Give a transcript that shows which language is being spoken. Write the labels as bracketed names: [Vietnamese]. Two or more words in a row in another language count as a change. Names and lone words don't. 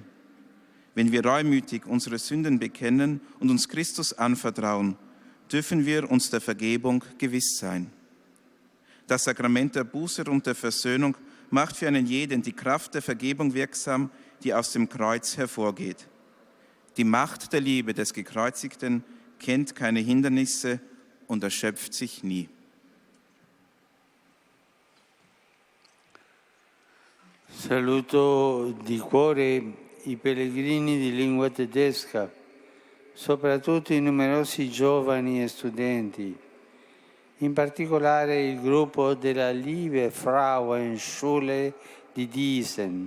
[German] Wenn wir reumütig unsere Sünden bekennen und uns Christus anvertrauen, dürfen wir uns der Vergebung gewiss sein. Das Sakrament der Buße und der Versöhnung macht für einen jeden die Kraft der Vergebung wirksam, die aus dem Kreuz hervorgeht. Die Macht der Liebe des Gekreuzigten kennt keine Hindernisse und erschöpft sich nie. [Italian] Saluto di cuore i pellegrini di lingua tedesca, soprattutto i numerosi giovani e studenti, in particolare il gruppo della Liebe Frauenschule di Diesen.